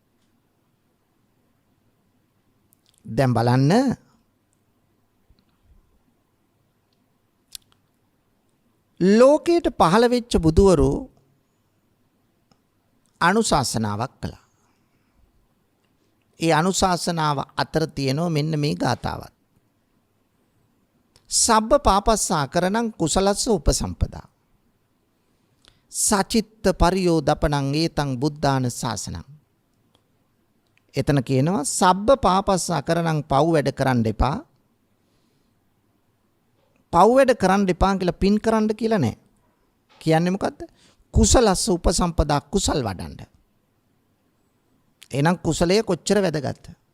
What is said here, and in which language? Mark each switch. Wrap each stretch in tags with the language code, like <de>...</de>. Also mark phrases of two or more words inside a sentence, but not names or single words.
<si>දැන් බලන්න ලෝකයට පහළ වෙච්ච බුදුවරු අනුශාසනාවක් කළා. ඒ අනුශාසනාව අතර තියෙනවා මෙන්න මේ ගාථාවත්.</si> <pi>සබ්බ පාපස්සා කරණං කුසලස්ස උපසම්පදා. සචිත්ත පරියෝදපණං ඒතං බුද්ධාන ශාසනං.</pi> <si>එතන කියනවා</si> <pi>සබ්බ පාපස්සා කරණං</pi> <si>පව් වැඩ කරන්න එපා. පව් වැඩ කරන්න එපා කියලා පින් කරන්න කියලා නෑ. කියන්නේ මොකද්ද?</si> <pi>කුසලස්ස උපසම්පදා</pi> <si>කුසල් වඩන්න. එහෙනම් කුසලයේ කොච්චර වැදගත්ද?</si>